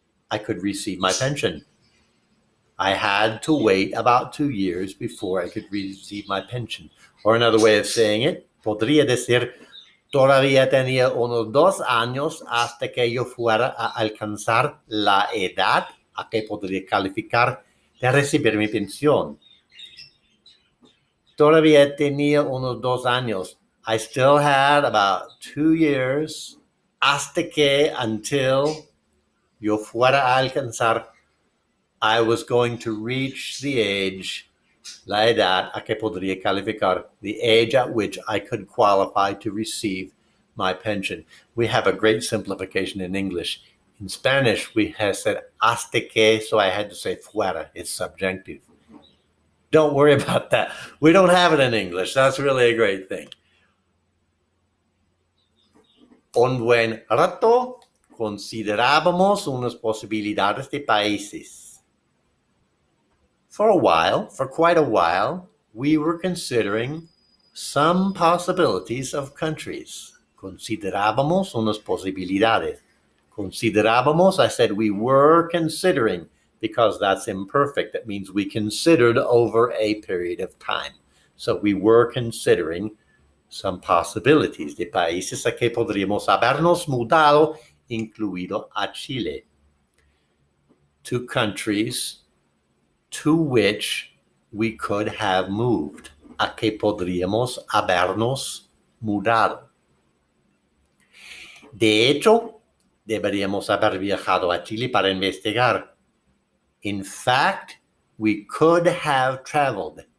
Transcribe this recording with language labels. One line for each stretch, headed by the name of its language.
English: I could receive my pension. I had to wait about 2 years before I could receive my pension. Or another way of saying it,
Spanish: podría decir, todavía tenía unos 2 años hasta que yo fuera a alcanzar la edad a que podría calificar de recibir mi pensión. Todavía tenía unos 2 años.
English: I still had about 2 years
Spanish: hasta que,
English: until
Spanish: yo fuera a alcanzar,
English: I was going to reach the age,
Spanish: la edad a que podría calificar,
English: the age at which I could qualify to receive my pension. We have a great simplification in English. In Spanish, we have said
Spanish: hasta que,
English: so I had to say fuera. It's subjunctive. Don't worry about that. We don't have it in English. That's really a great thing.
Spanish: Un buen rato considerábamos unas posibilidades de países.
English: For quite a while, we were considering some possibilities of countries.
Spanish: Considerábamos unas posibilidades. Considerábamos,
English: I said we were considering, because that's imperfect. That means we considered over a period of time. So we were considering some possibilities
Spanish: de países a que podríamos habernos mudado, incluido a Chile.
English: 2 countries to which we could have moved,
Spanish: a que podríamos habernos mudado. De hecho, deberíamos haber viajado a Chile para investigar.
English: In fact, we could have traveled.